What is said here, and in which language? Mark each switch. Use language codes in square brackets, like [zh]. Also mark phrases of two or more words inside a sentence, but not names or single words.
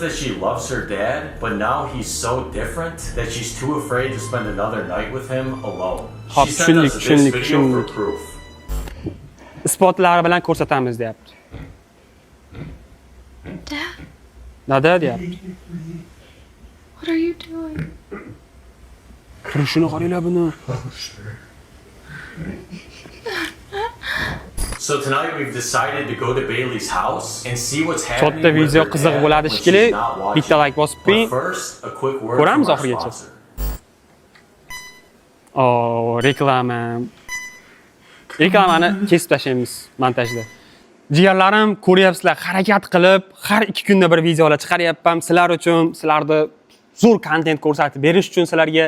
[uz] Xo'p, tushundik. Isbotlari bilan ko'rsatamiz deyapti. Dada deyapti. [en] What are you doing? [uz] Turishini qaranglar buni. [en] So tonight we've decided to go to Bailey's house and see what's happening. [uz] Katta video qiziq bo'ladi shekilli. Bitta like bosib qo'ying. Ko'ramiz oxirigacha. Reklamani kesib tashlaymiz montajda. Jigarlarim, ko'ryapsizlar, harakat qilib, har 2 kunda bir videolar chiqaryapman sizlar uchun, sizlarni zo'r kontent ko'rsatib berish uchun sizlarga.